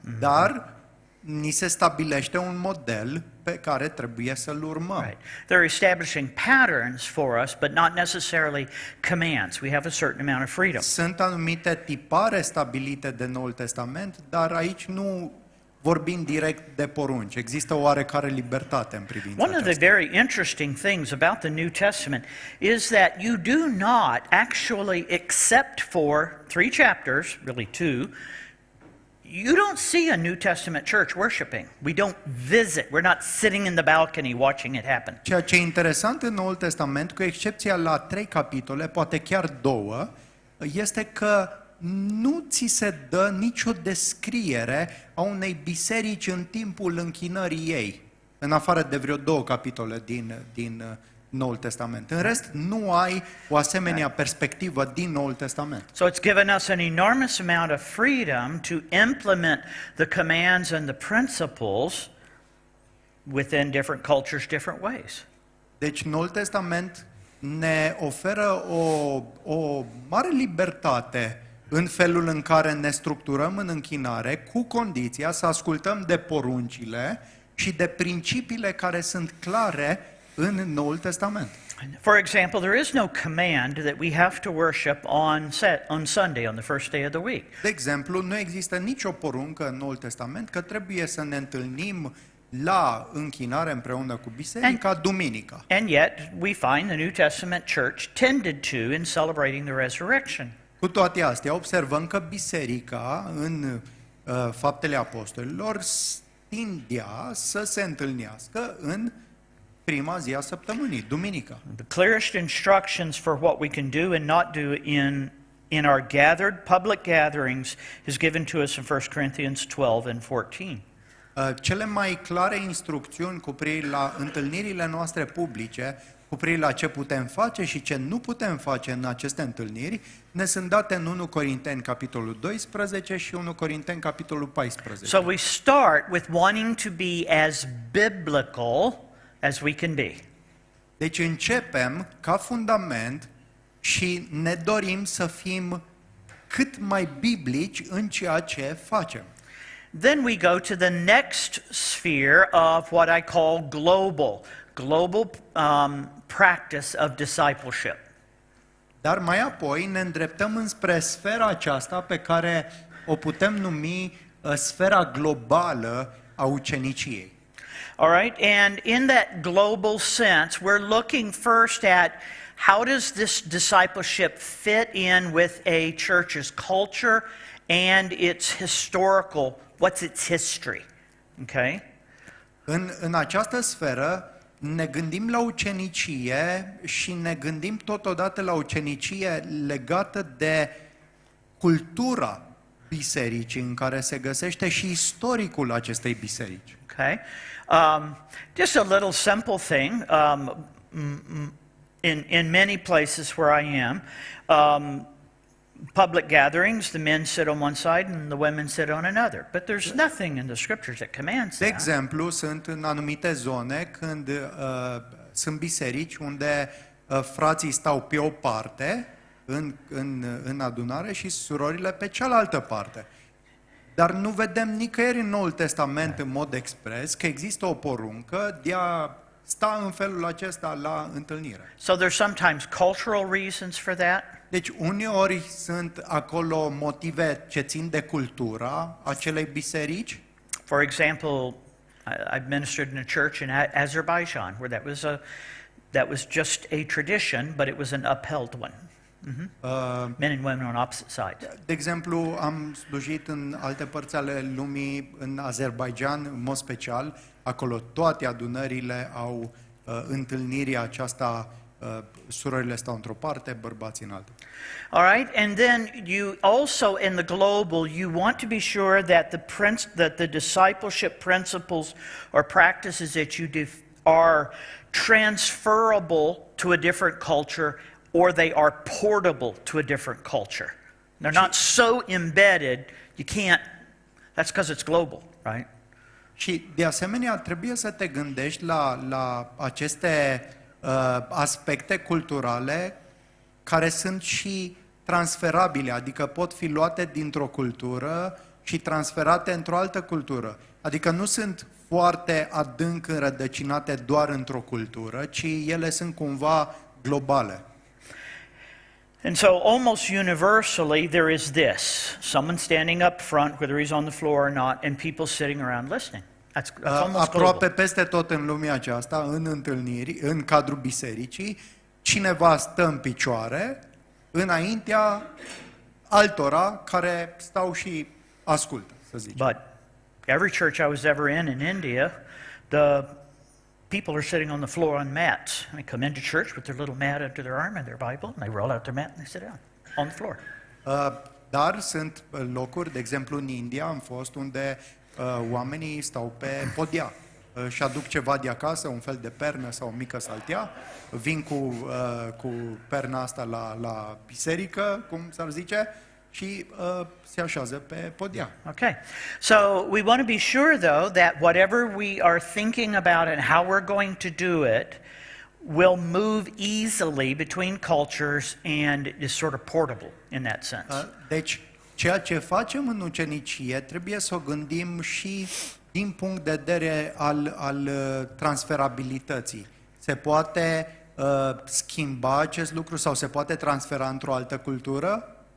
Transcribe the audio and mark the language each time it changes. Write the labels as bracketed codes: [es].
[ro] Dar ni se stabilește un model pe care trebuie să-l urmăm. [en] Right. They're establishing patterns for us, but not necessarily commands. We have a certain amount of freedom. [ro] Sunt anumite tipare stabilite de Noul Testament, dar aici nu vorbim direct de porunci. Există o oarecare libertate în privința [en] One of the [ro] aceasta. [en] very interesting things about the New Testament is that you do not actually, except for 3 chapters, really 2, you don't see a New Testament church worshiping. We don't visit. We're not sitting in the balcony watching it happen. [ro] Ceea ce e interesant în Noul Testament, cu excepția la 3 capitole, poate chiar 2, este că nu ți se dă nicio descriere a unei biserici în timpul închinării ei, în afară de vreo 2 capitole din Noul Testament. În rest, nu ai o asemenea perspectivă din Noul Testament. [en] So it's given us an enormous amount of freedom to implement the commands and the principles within different cultures, different ways. [ro] Deci Noul Testament ne oferă o mare libertate în felul în care ne structurăm în închinare, cu condiția să ascultăm de poruncile și de principiile care sunt clare în Noul Testament. [en] For example, there is no command that we have to worship on Sunday, on the first day of the week. [ro] De exemplu, nu există nicio poruncă în Noul Testament că trebuie să ne întâlnim la închinare împreună cu biserica duminica. [en] And yet, we find the New Testament church tended to in celebrating the resurrection. [ro] Cu toate astea, observăm că biserica, în Faptele Apostolilor, tindea să se întâlnească în prima zi a săptămânii, duminica. [en] The clearest instructions for what we can do and not do in our gathered public gatherings is given to us in 1 Corinthians 12 and 14. [ro] Cele mai clare instrucțiuni cu privire la întâlnirile noastre publice, cu privire la ce putem face și ce nu putem face în aceste întâlniri, ne sunt date în 1 Corinteni, capitolul 12 și 1 Corinteni, capitolul 14. [en] So we start with wanting to be as biblical as we can be. [ro] Deci începem ca fundament și ne dorim să fim cât mai biblici în ceea ce facem. [en] Then we go to the next sphere of what I call global practice of discipleship. [ro] Dar mai apoi ne îndreptăm înspre sfera aceasta pe care o putem numi sfera globală a uceniciei. [en] All right, and in that global sense, we're looking first at how does this discipleship fit in with a church's culture and its historical, what's its history? Okay? [ro] În această sferă ne gândim la ucenicie și ne gândim totodată la ucenicie legată de cultura bisericii în care se găsește și istoricul acestei biserici. [en] Okay. Just a little simple thing. In many places where I am, public gatherings, the men sit on one side and the women sit on another. But there's nothing in the scriptures that commands [ro] De [en] that. [ro] exemplu, sunt în anumite zone când sunt biserici unde frații stau pe o parte în adunare și surorile pe cealaltă parte. Dar nu vedem nicăieri în Noul Testament în mod expres că există o poruncă de a sta în felul acesta la întâlnire. [en] So there's sometimes cultural reasons for that. [ro] Deci uneori sunt acolo motive ce țin de cultura acelei biserici. [en] For example, I've ministered in a church in Azerbaijan where that was just a tradition, but it was an upheld one. Men and women on opposite sides. [ro] De exemplu, am slujit în alte părți ale lumii, în Azerbaijan, în mod special, acolo toate adunările au întâlnirea aceasta, surorile stau într-o parte, bărbații în altă. [en] All right, and then you also in the global you want to be sure that the discipleship principles or practices that you do are transferable to a different culture or they are portable to a different culture. They're not so embedded you can't. That's because it's global, right? [ro] Și de asemenea trebuie să te gândești la aceste aspecte culturale care sunt și transferabile, adică pot fi luate dintr-o cultură și transferate într-o altă cultură. Adică nu sunt foarte adânc înrădăcinate doar într-o cultură, ci ele sunt cumva globale. [en] And so almost universally there is this, someone standing up front, whether he's on the floor or not, and people sitting around listening. That's almost [ro] Aproape [en] global. [ro] peste tot în lumea aceasta, în întâlniri, în cadrul bisericii, cineva stă în picioare înaintea altora care stau și ascultă, să zicem. [en] But every church I was ever in India, the people are sitting on the floor on mats. They come into church with their little mat under their arm and their Bible, and they roll out their mat and they sit down on the floor. [ro] Dar sunt locuri, de exemplu în India am fost, unde oamenii stau pe podea și aduc ceva de acasă, un fel de pernă sau o mică saltea, vin cu perna asta la biserică, cum s-ar zice, și se așează pe podea. [en] Okay. So we want to be sure, though, that whatever we are thinking about and how we're going to do it will move easily between cultures and is sort of portable in that sense. [ro] Deci, ceea ce facem în ucenicie trebuie să o gândim și din punct de vedere al transferabilității. Se poate schimba acest lucru sau se poate transfera într-o altă cultură?